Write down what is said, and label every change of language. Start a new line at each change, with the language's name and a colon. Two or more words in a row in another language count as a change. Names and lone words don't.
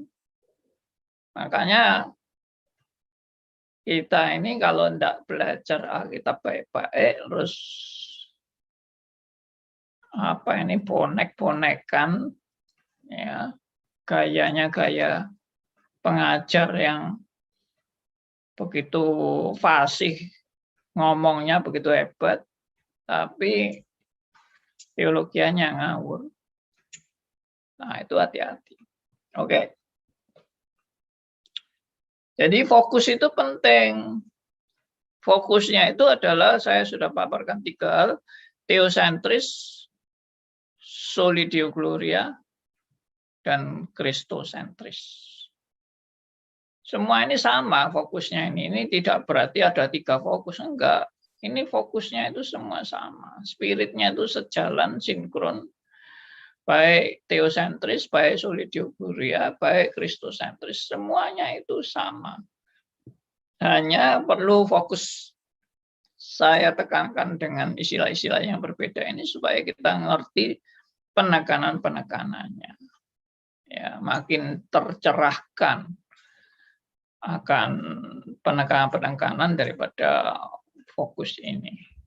Indonesian: Makanya kita ini kalau tidak belajar Alkitab baik-baik, terus bonek-bonekan, ya gayanya gaya pengajar yang begitu fasih, ngomongnya begitu hebat, tapi teologianya ngawur. Nah itu hati-hati. Oke. Jadi fokus itu penting. Fokusnya itu adalah, saya sudah paparkan 3 hal, teosentris,
Latin: soli deo gloria,
Indonesian: dan kristosentris. Semua ini sama fokusnya ini. Ini tidak berarti ada 3 fokus, enggak. Ini fokusnya itu semua sama. Spiritnya itu sejalan, sinkron. Baik teosentris, baik
Latin: soli deo gloria,
Indonesian: baik kristosentris, semuanya itu sama. Hanya perlu fokus saya tekankan dengan istilah-istilah yang berbeda ini supaya kita ngerti penekanan-penekanannya. Ya, makin tercerahkan akan penekanan-penekanan daripada fokus ini.